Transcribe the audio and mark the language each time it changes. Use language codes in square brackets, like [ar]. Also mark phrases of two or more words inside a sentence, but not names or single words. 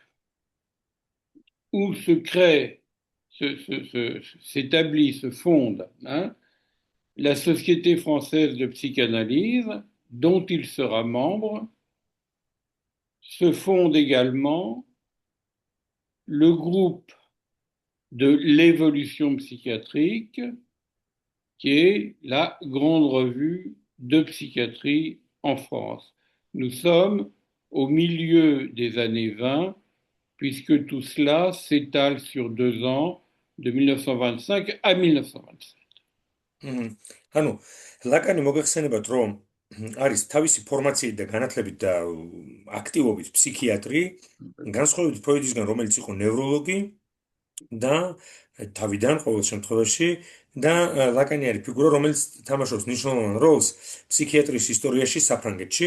[fr] où se crée, s'établit, se fonde, hein, la Société française de psychanalyse, dont il sera membre, se fonde également le groupe de l'évolution psychiatrique, qui est la grande revue de psychiatrie en France. Nous sommes au milieu des années 20, puisque tout cela s'étale sur 2 ans, de 1925 à 1927. მჰმ. [ka] ანუ ლაკანი მოგეხსენებათ რომ არის თავისი ფორმაციით და განათლებით და აქტივობით ფსიქიატრი, განსხვავებით ფროიდისგან, რომელიც იყო ნევროლოგი და თავიდან ყოველ შემთხვევაში და ლაკანი არის ფიგურა, რომელიც თამაშობს მნიშვნელოვან როლს ფსიქიატრიის ისტორიაში საფრანგეთში.